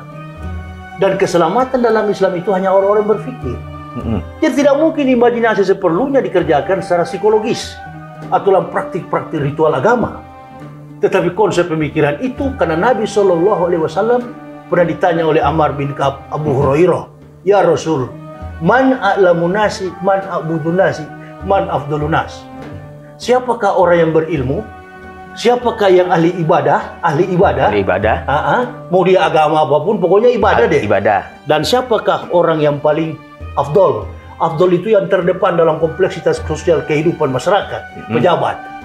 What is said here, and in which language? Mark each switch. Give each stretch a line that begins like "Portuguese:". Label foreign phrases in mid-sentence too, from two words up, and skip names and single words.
Indonesian: Dan keselamatan dalam Islam itu hanya orang-orang yang berpikir. Jadi tidak mungkin imajinasi seperlunya dikerjakan secara psikologis atau dalam praktik-praktik ritual agama. Tetapi konsep pemikiran itu karena Nabi SAW pernah ditanya oleh Ammar bin Ka'ab Abu Hurairah,
Arabic: "يا رسول، من أعلم الناس، من أعبد الناس، من أفضل الناس?"
Indonesian: Siapakah orang yang berilmu? Siapakah yang ahli ibadah? Ahli ibadah. Ahli ibadah. Mau dia agama apapun, pokoknya ibadah deh. Ibadah. Dan siapakah orang yang paling afdol? Afdol itu yang terdepan dalam kompleksitas sosial kehidupan masyarakat, pejabat.